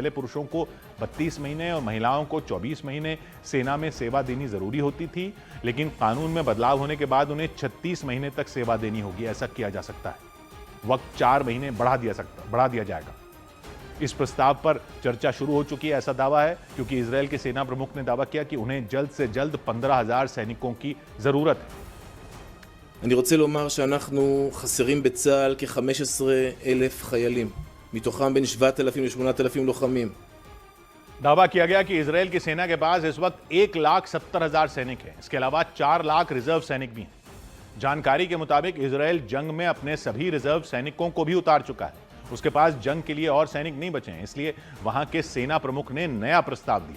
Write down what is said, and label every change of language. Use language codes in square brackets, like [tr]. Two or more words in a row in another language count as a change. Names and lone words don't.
[hi] पहले पुरुषों को 32 महीने और महिलाओं को 24 महीने सेना में सेवा देनी जरूरी होती थी, लेकिन कानून में बदलाव होने के बाद उन्हें 36 महीने तक सेवा देनी होगी। ऐसा किया जा सकता है। वक्त 4 महीने बढ़ा दिया जाएगा। इस प्रस्ताव पर चर्चा शुरू हो चुकी है, ऐसा दावा है, क्योंकि इजरायल के सेना प्रमुख ने दावा किया कि उन्हें जल्द से जल्द 15,000 सैनिकों की जरूरत है। [he] אני רוצה לומר שאנחנו חסרים בצה"ל כ-15,000 חיילים, מתוכם בין 7,000 ל-8,000 לוחמים. [hi] दावा किया गया कि इजरायल की सेना के पास इस वक्त 1,70,000 सैनिक हैं। इसके अलावा 4 लाख रिजर्व सैनिक भी हैं। जानकारी के मुताबिक इजरायल जंग में अपने सभी रिजर्व सैनिकों को भी उतार चुका है। उसके पास जंग के लिए और सैनिक नहीं बचे हैं, इसलिए वहां के सेना प्रमुख ने नया प्रस्ताव दिया।